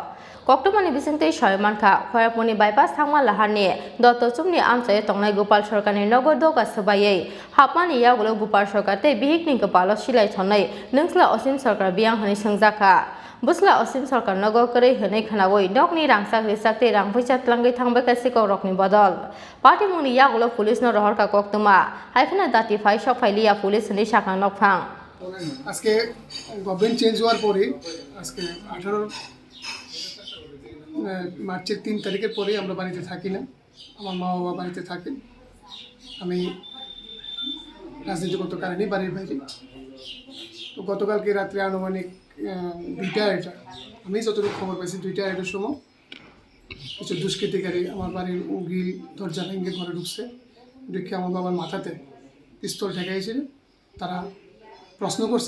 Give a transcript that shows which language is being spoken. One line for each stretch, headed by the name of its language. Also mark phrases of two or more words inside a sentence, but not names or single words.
Kok Borok: Koktomani bisingte Shoymankha Khoraponi bypass thangma lahani dotachumni amsaye tongnai Gopal Sarkarni nogodoga sabaye hapmani yagulo Gopal Sarkarte bihikni Kwpalo Silai Thonwi nungsla osin sarkar biang hani sangjaka busla osin sarkar nogo kore hene khanawoi nokni rangchak te rangpaisa Twlangkha thangbai kasiko rokni bodol party muni yagulo police no rohorka koktoma haifana dati phai shok phailiya police ni sakang nokphang
Bangla: আজকে
English: government change
Bangla: হওয়ার পরে আজকে 18 মার্চের 3 তারিখের পরে আমরা বাড়িতে থাকি না আমার মা বাবা বাড়িতে থাকেন আমি রাজনীতিগত কারণে বাড়ির বাইরে তো গতকালকে রাতে আনুমানিক 2টা আড়াইটা আমি যতটুকু খবর পাইছি 2টা আড়াইটার সময় কিছু দুষ্কৃতিকারী আমার বাড়ির গ্রিল দরজা ভেঙে ঘরে ঢুকছে ঢুকে আমার বাবার মাথাতে পিস্তল ঠেকাইছিল তারা প্রশ্ন করছে